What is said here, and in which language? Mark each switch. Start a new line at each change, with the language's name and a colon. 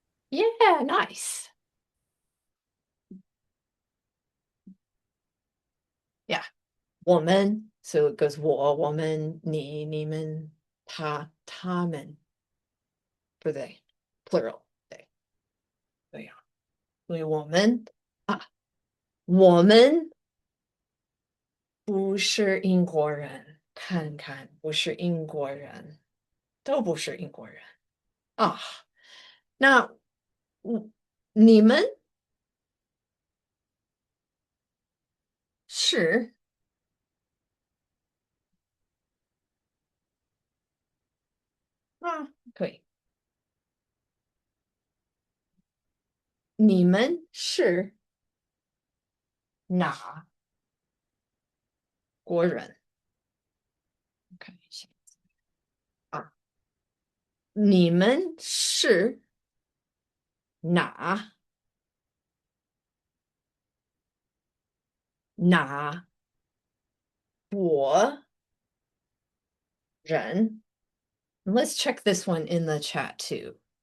English: Yeah, nice. Yeah, woman. So it goes 我, woman, 你, 你们, 他, 他们 for they, plural. They.
Chinese: 对呀，所以我们不是英国人，看看，不是英国人，都不是英国人啊。那你们是啊，可以，你们是哪国人？看一下啊，你们是哪哪国人？
English: Let's check this one in the chat too.